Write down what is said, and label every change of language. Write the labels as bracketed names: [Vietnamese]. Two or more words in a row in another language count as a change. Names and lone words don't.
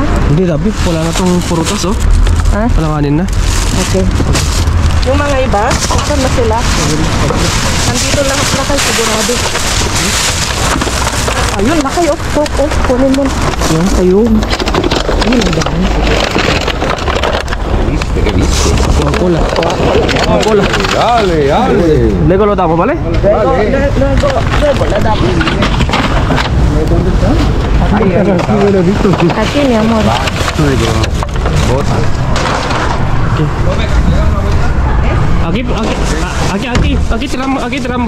[Filipino] Hindi, dabi. Wala na tong purutas, oh. Ha? Palanganin na. Okay. Yung mga iba, saan na sila? Nandito lahat na kayo, sigurado. Ayun, lakay, oh, kunin mo. Yun, ayun. Ayun, ang dami. [Spanish] ¿Viste? ¿Qué viste? Coca-Cola. Coca-Cola. Dale, dale. Luego lo damos, ¿vale? Luego, la damos. Aquí, mi amor. Aquí tiramos.